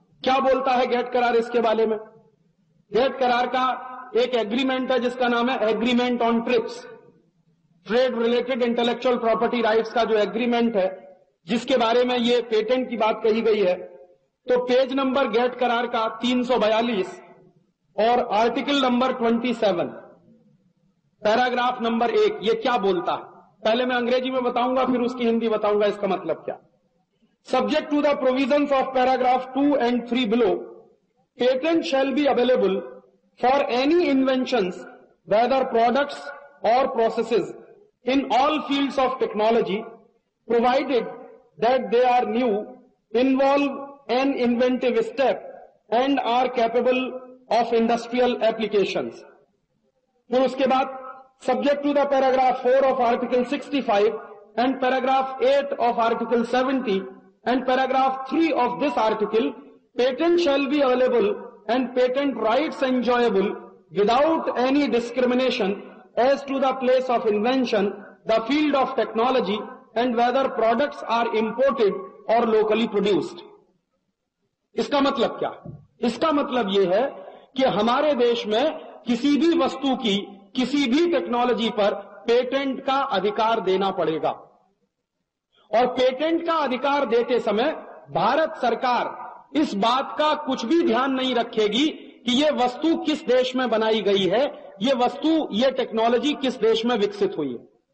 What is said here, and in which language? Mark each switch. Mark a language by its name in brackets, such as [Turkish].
[Hindi] क्या बोलता है गेट करार इसके बारे में? गेट करार का एक एग्रीमेंट है जिसका नाम है agreement on trips, trade related intellectual property rights का जो एग्रीमेंट है जिसके बारे में ये पेटेंट की बात कही गई है। तो पेज नंबर गेट करार का 342 और आर्टिकल नंबर 27 पैराग्राफ नंबर 1 ये क्या बोलता है? पहले मैं अंग्रेजी में बताऊंगा फिर उसकी हिंदी बताऊंगा इसका मतलब क्या। [English] Subject to the provisions of paragraph 2 and 3 below, patent shall be available for any inventions, whether products or processes, in all fields of technology, provided that they are new, involve an inventive step, and are capable of industrial applications. [Hindi] फिर उसके बाद [English] subject to the paragraph 4 of article 65 and paragraph 8 of article 70 and paragraph 3 of this article, patent shall be available and patent rights enjoyable without any discrimination as to the place of invention, the field of technology, and whether products are imported or locally produced. [Hindi] इसका मतलब क्या? इसका मतलब यह है कि हमारे देश में किसी भी वस्तु की किसी भी टेक्नोलॉजी पर पेटेंट का अधिकार देना पड़ेगा और पेटेंट का अधिकार देते समय भारत सरकार इस बात का कुछ भी ध्यान नहीं रखेगी कि ये वस्तु किस देश में बनाई गई है, ये वस्तु, ये टेक्नोलॉजी किस देश में विकसित हुई है।